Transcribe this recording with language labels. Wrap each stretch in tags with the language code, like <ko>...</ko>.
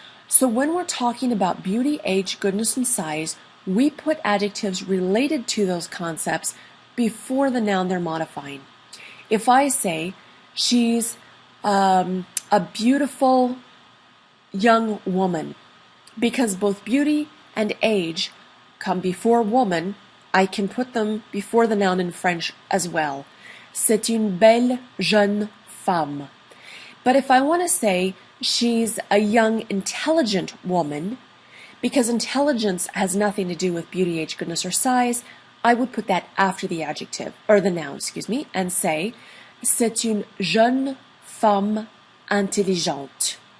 <en>So when we're talking about beauty, age, goodness, and size, we put adjectives related to those concepts before the noun they're modifying. If I say, she's a beautiful young woman, because both beauty and age come before woman, I can put them before the noun in French as well.</en> <fr>C'est une belle jeune femme.</fr> <en>But if I want to say she's a young, intelligent woman, because intelligence has nothing to do with beauty, age, goodness, or size, I would put that after the adjective, or the noun, and say,</en> <fr>c'est une jeune femme intelligente.</fr>